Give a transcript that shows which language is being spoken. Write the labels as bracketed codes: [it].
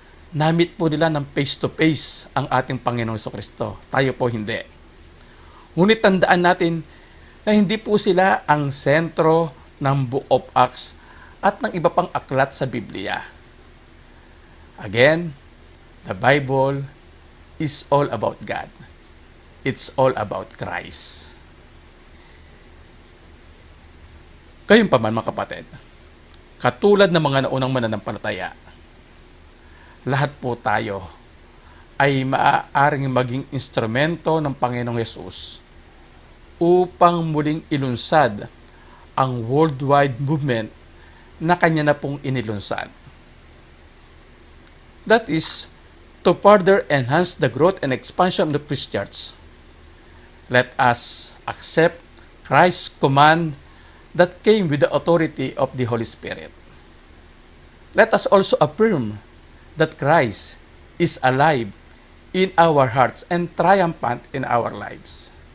[tl] Namit po nila ng face-to-face ang ating Panginoong Jesucristo. Tayo po hindi. Ngunit tandaan natin na hindi po sila ang sentro ng Book of Acts at ng iba pang aklat sa Biblia. [en] Again, the Bible is all about God. It's all about Christ. [tl] Gayunpaman mga kapatid, katulad ng mga naunang mananampalataya, lahat po tayo ay maaaring maging instrumento ng Panginoong Yesus upang muling ilunsad ang worldwide movement na kanya na pong inilunsad. [en] That is, to further enhance the growth and expansion of the Christian Church. Let us accept Christ's command that came with the authority of the Holy Spirit. Let us also affirm that Christ is alive in our hearts and triumphant in our lives.